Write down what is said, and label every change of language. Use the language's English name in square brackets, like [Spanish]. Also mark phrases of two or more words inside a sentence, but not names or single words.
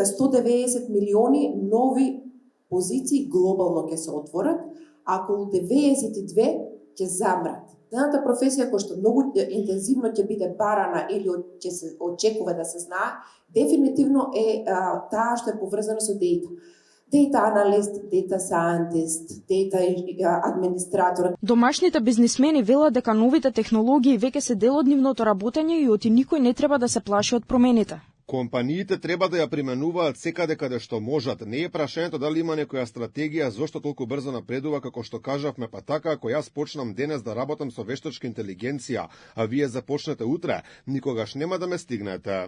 [Macedonian] 190 милиони нови позиции глобално ќе се отворат, а околу 92 ќе замрат. Едната професија која што многу интензивно ќе биде барана или ќе се очекува да се знае, дефинитивно е таа што е поврзана со дејта. [English] Data analyst, data scientist, data администратор. [Macedonian] Домашните бизнисмени велат дека новите технологии веќе се дел од нивното работење и оти никој не треба да се плаши од промените. Компаниите треба да ја применуваат секаде каде што можат. Не е прашањето дали има некоја стратегија зошто толку брзо напредува, како што кажавме, па така ако јас почнам денес да работам со вештачка интелигенција, а вие започнете утре, никогаш нема да ме стигнете.